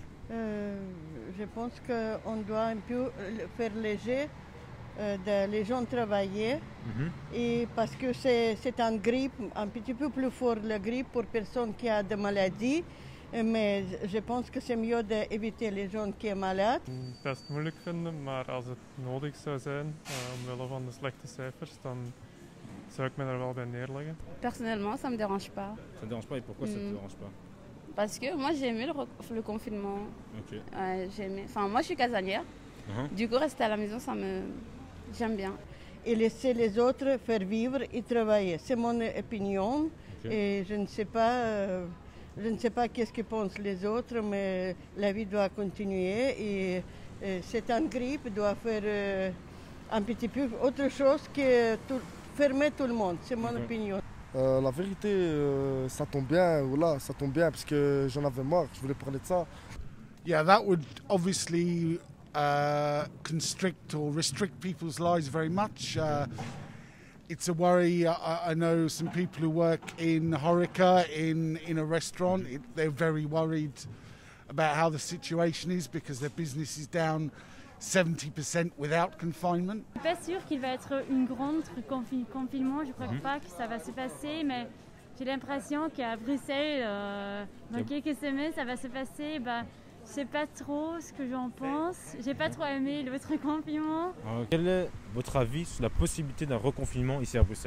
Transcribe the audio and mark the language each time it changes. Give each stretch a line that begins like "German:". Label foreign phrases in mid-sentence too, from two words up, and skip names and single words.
French: Je pense qu'on doit un peu faire léger de les gens travailler. Et parce que c'est un grippe, un petit peu plus fort la grippe pour personne qui a des maladies. Maar je pense que c'est mieux d'éviter les gens qui sont malades.
Dutch: Best moeilijk vinden, maar als het nodig zou zijn, omwille van de slechte cijfers, dan zou ik me daar wel bij neerleggen.
French: Personnellement, ça me dérange pas. Ça ne dérange pas et pourquoi ça ne te dérange pas? Parce que moi, j'ai aimé le confinement. Ok. J'ai aimé. Enfin, moi, je suis casanière. Du coup, rester à la maison, j'aime bien. Et laisser les autres faire vivre et travailler. C'est mon opinion. Et je ne sais pas... Je ne sais pas qu'est-ce que pensent les autres, mais la vie doit continuer et cette grippe doit faire un petit peu autre chose que fermer tout le monde. C'est mon opinion. La vérité, ça tombe bien, voilà, ça tombe bien parce que j'en avais marre, je voulais parler de ça.
English: Yeah, that would obviously constrict or restrict people's lives very much. It's a worry. I know some people who work in HoReCa in a restaurant. They're very worried about how the situation is because their business is down 70% without confinement.
French: Je suis pas sûre qu'il va être une grande confinement. Je crois pas que ça va se passer, mais j'ai l'impression qu'à Bruxelles, dans quelques semaines, ça va se passer. Je sais pas trop ce que j'en pense. J'ai pas trop aimé l'autre confinement. Quel est votre avis sur la possibilité d'un reconfinement ici à Bruxelles?